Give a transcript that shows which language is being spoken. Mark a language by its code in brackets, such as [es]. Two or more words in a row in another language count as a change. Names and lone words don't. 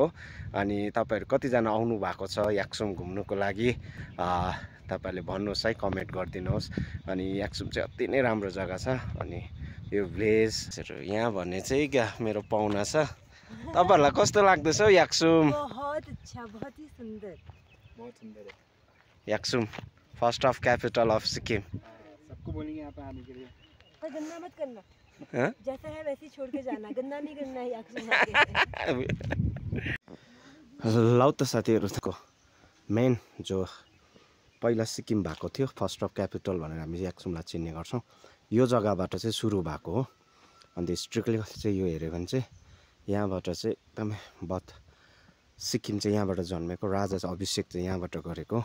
[ne] अनि तपाईँहरू कतिजना आउनु भएको छ याक्सुम घुम्नुको लागि, तपाईँहरूले भन्नुहोस् है, कमेन्ट गरिदिनुहोस्। अनि याक्सुम चाहिँ अति नै राम्रो जग्गा छ। अनि यो भिलेजहरू यहाँ भन्ने चाहिँ क्या मेरो पाहुना छ। तपाईँहरूलाई कस्तो लाग्दैछ हौ याक्सुम? [hi] बहुत अच्छा, बहुत ही सुंदर, बहुत सुंदर है [en] याक्सुम, first of capital of Sikkim. [hi] सबको बोलेंगे यहाँ पे आने के लिए, पर गंदा मत करना। जैसा है वैसे ही छोड़ के जाना, गंदा नहीं करना है याक्सुम आके। [ne] लौ त साथीहरूको मेन जो पहिला सिक्किम भएको थियो, [en] first of capital [ne] भनेर हामी याक्सुमलाई चिन्ने गर्छौँ, यो जग्गाबाट चाहिँ सुरु भएको हो। अन्त स्ट्रिक्टली चाहिँ यो हेऱ्यो भने चाहिँ यहाँबाट चाहिँ एकदमै सिक्किम चाहिँ यहाँबाट जन्मेको, राजा अभिषेक चाहिँ यहाँबाट गरेको।